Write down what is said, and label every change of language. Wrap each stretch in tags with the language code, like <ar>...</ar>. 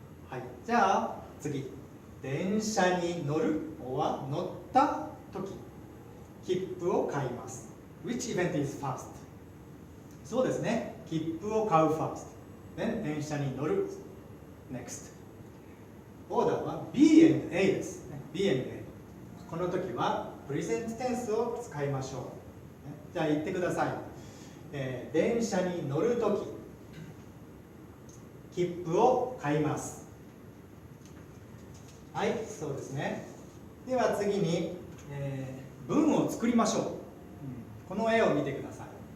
<ja>はい。じゃあ次。電車に乗るは乗ったとき、切符を買います。</ja> <en>Which event is first?</en> <ja>そうですね。切符を買う first。Then 電車に乗る next。オーダーは B and A です。 B and A。この時はプレゼントテンスを使いましょう。じゃあ言ってください。電車に乗るとき、切符を買います。はい、そうですね。では次に、文を作りましょう。この絵を見てください。</ja>